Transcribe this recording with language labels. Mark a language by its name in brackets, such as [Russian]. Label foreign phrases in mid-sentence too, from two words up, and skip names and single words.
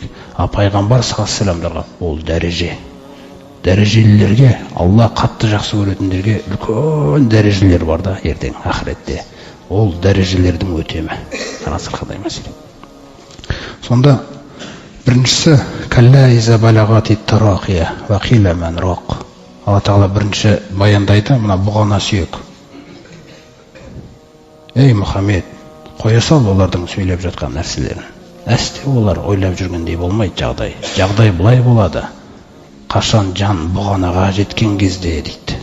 [Kazakh] Пайғамбар [Arabic] صلى الله عليه [Kazakh] вассаламдарға ол дәреже. Дәрежелілерге, Алла қатты жақсы көретіндерге үлкен дәрежелер бар да ертең ақыретте. Ол дәрежелердің өтемі. Қараңыздар қандай мәселе. Сонда біріншісі [Arabic] كلا إذا بلغت التراقي وقيل من راق. [Kazakh] Алла Тағала бірінші баяндайды, мына бұғана сүйек. Ей Мұхаммед, қоя сал олардың сөйлеп жатқан нәрселерін. Әсте олар ойлап жүргендей болмайды жағдай. Жағдай бұлай болады. Қашан жан бұғанаға жеткен кезде дейді.